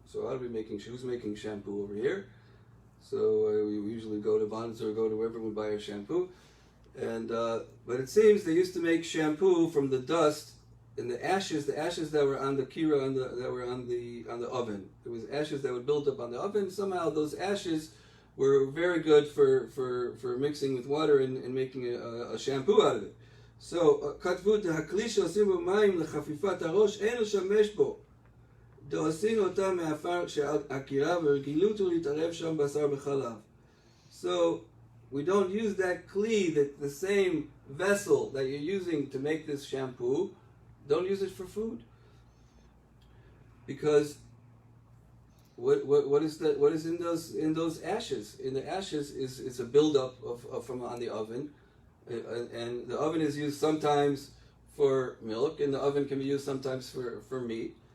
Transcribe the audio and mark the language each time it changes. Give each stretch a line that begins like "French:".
English: So I'll be who's making shampoo over here? So we usually go to Bonds or go to wherever we buy our shampoo, and but it seems they used to make shampoo from the dust and the ashes that were on the kira, that were on the oven. There was ashes that would build up on the oven. Somehow those ashes were very good for mixing with water and making a shampoo out of it.
Hebrew: So כתבו דהכלי שעושים בו מים לחפיפת הראש אין לשמש בו. דעושים אותה מעפר שהקירה ורגילות הוא להתערב שם בשר בחלב.
English: So we don't use that kli, the same vessel that you're using to make this shampoo, don't use it for food. Because what is in those ashes? In the ashes is a buildup of from on the oven, and the oven is used sometimes for milk, and the oven can be used sometimes for meat.